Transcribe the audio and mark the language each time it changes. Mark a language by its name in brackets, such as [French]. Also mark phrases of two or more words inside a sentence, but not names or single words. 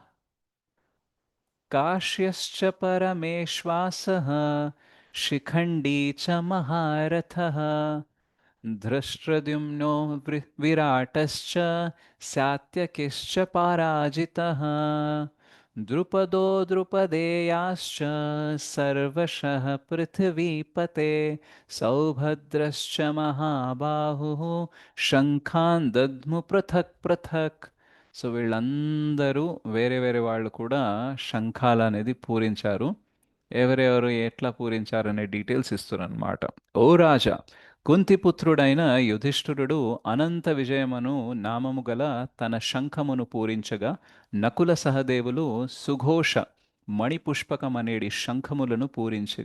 [Sanskrit] काश्यश्च परमेश्वासः शिखण्डी च महारथः धृष्ट्रद्युम्नो विराटश्च सात्यकिश्च पराजितः द्रुपदो द्रुपदेयाश्च सर्वशः पृथिवीपते सौभद्रश्च महाबाहुः శంఖాన్ దద్ము పృథక్ పృథక్. [Telugu] సో వీళ్ళందరూ వేరే వేరే వాళ్ళు కూడా శంఖాలు అనేది పూరించారు. ఎవరెవరు ఎట్లా పూరించారు అనే డీటెయిల్స్ ఇస్తున్నారన్నమాట. ఓ రాజా, కుంతిపుత్రుడైన యుధిష్ఠిరుడు అనంత విజయమను నామము గల తన శంఖమును పూరించగా నకుల సహదేవులు సుఘోష మణిపుష్పకమనేడి శంఖములను పూరించిరి.